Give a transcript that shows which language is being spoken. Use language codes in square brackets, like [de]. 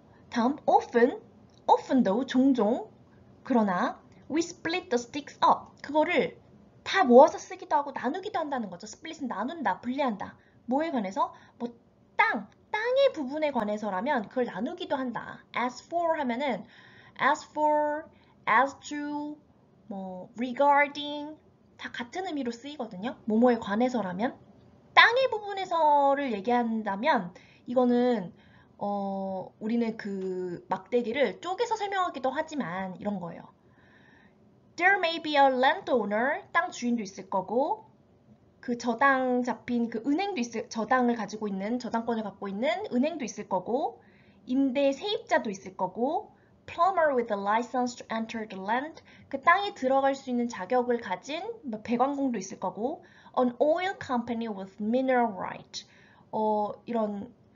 [ko] 다음 often도 종종 그러나 [en] we split the sticks up [ko] 그거를 다 모아서 쓰기도 하고 나누기도 한다는 거죠. split은 나눈다, 분리한다. 뭐에 관해서? 뭐 땅에 땅의 부분에 관해서라면 그걸 나누기도 한다. as for 하면은 as for, as to, 뭐 regarding 다 같은 의미로 쓰이거든요. 뭐뭐에 관해서라면. 땅의 부분에서를 얘기한다면 이거는 우리는 그 막대기를 쪼개서 설명하기도 하지만 이런 거예요. [en] There may be a landowner, [ko] 땅 주인도 있을 거고 그 저당 잡힌 그 은행도 저당을 가지고 있는, 저당권을 갖고 있는 은행도 있을 거고 임대 세입자도 있을 거고 [en] plumber with a license to enter the land, [ko] 그 땅에 들어갈 수 있는 자격을 가진 배관공도 있을 거고 [en] an oil company with mineral right, [ko] 이런